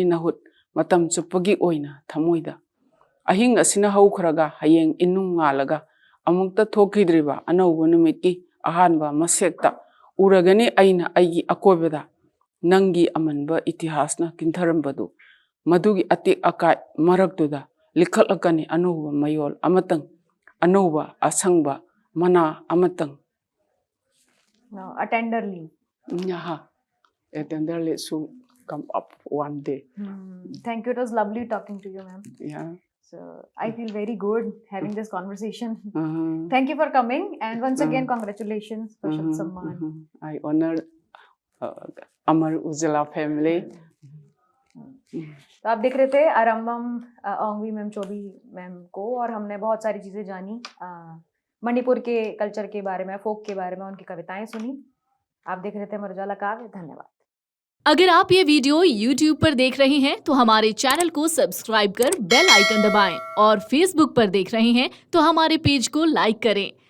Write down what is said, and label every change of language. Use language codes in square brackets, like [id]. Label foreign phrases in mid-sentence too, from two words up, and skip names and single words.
[mni] nahut matam chupagi oina thamoida ahing asina haukhraga hayeng inung ngalaga amukta thokidriba anauba numitki ahanba masekta uragani aina aigi akoibada nangi amanba itihasna kintharambadu madugi atik akai maraktuda likhalakani anauba mayol amatang anauba asangba mana amatang. [en] No, a tender leaf. And then they'll come up one day. Thank you. It was lovely talking to you, ma'am. Yeah. So I feel very good having this conversation. Thank you for coming, and once again, congratulations for Shabd Samman. I honor Amarujala family. [hi] तो आप देख रहे थे अरमबम ओंगवी मैम चोबी मैम को, और हमने बहुत सारी चीजें जानी मणिपुर के कल्चर के बारे में, फोक के बारे में, उनकी कविताएं सुनी। आप देख रहे थे अमरउजाला काव्य। धन्यवाद। अगर आप ये वीडियो YouTube पर देख रहे हैं तो हमारे चैनल को सब्सक्राइब कर [en] bell icon [hi] दबाएं, और Facebook पर देख रहे हैं तो हमारे पेज को लाइक करें।